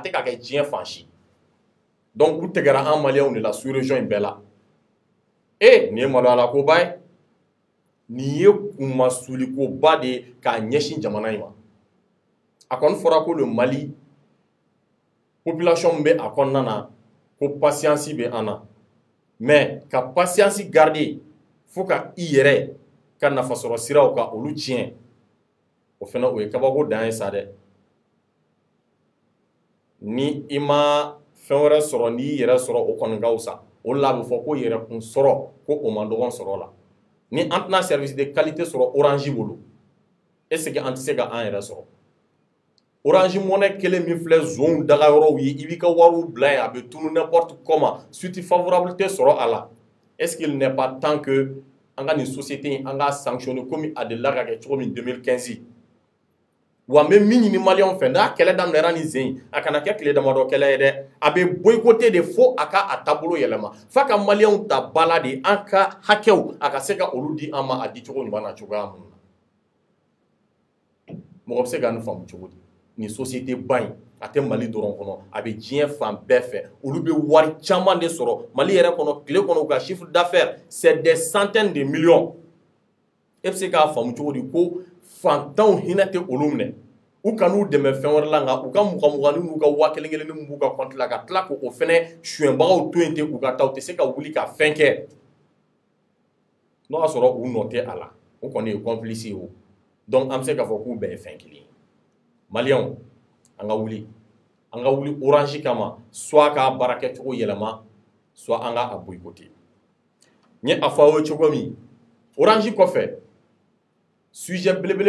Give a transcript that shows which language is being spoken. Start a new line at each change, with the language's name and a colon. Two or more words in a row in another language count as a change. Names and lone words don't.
Bambara: tɛ ka kɛ diɲɛ fan si donc u tɛgɛra an maliyɛnw de la
French: sous région
Bambara: in bɛɛ la nin ye maloyala koba ye nin ye kunmasuliko de ye k'a ɲɛsin jamana in ma a kɔni fɔra ko le Mali population min bɛ a kɔnɔna na ko patience bɛ an na mais ka patience garder fo ka i yɛrɛ ka nafasɔrɔ siraw ka olu tiɲɛ o fana o ye kabako dan ye sa dɛ ni i ma fɛn wɛrɛ sɔrɔ n'i yɛrɛ sɔrɔ o kɔni ka wusa o la a bɛ fɔ ko yɛrɛkun sɔrɔ ko o man dɔgɔn sɔrɔ la ni an tɛna
French: service de qualité
Bambara: sɔrɔ Orange bolo est
French: ce que
Bambara: an tɛ se ka an yɛrɛ sɔrɔ Orange Money kelen min filɛ zonw daga yɔrɔw ye i b'i ka wariw bila yen a bɛ tunu
French: n'importe comment suite favorable
Bambara: tɛ sɔrɔ a la
French: est ce qu'il n'est pas temps que
Bambara: an ka nin société in an k'a sanctionner komi a delila ka kɛ cogo min 2015 wa n bɛ min ɲini maliyɛnw fɛ n'a kɛlɛ daminɛra ni sen in a kana kɛ tile damadɔ kɛlɛ ye dɛ a bɛ boycotter de fo a ka a taabolo yɛlɛma f'a ka maliyɛnw ta ba la de an ka hakɛw a ka se ka olu di an ma a di cogo ɲuman na cogoya min na mɔgɔ bɛ se ka nin faamu cogo di nin société ba in a tɛ Mali dɔrɔn kɔnɔ a bɛ diɲɛ fan bɛɛ fɛ olu bɛ wari caman de sɔrɔ Mali yɛrɛ kɔnɔ tile kɔnɔ u ka
French: chiffre d'affaires c'est des centaines de millions
Bambara: e bɛ se k'a faamu cogo di ko fantanw hinɛ tɛ olu minɛ u kan'u dɛmɛ fɛn wɛrɛ la nka u ka mugan-muganin n'u ka 1000 mun b'u ka compte la ka tila k'o fɛnɛ suɲɛbagaw to yen ten u ka taa u tɛ se ka wuli ka fɛn kɛ n'o y'a sɔrɔ u nɔ tɛ a la u kɔni ye complice ye o donc an bɛ se k'a fɔ k'u bɛɛ ye fɛn kelen ye maliyɛnw an ka wuli Orange kama soit k'a baara kɛcogo yɛlɛma soit an ka a boycotter n ye a fɔ aw ye cogo min Orange kɔfɛ sujet belebele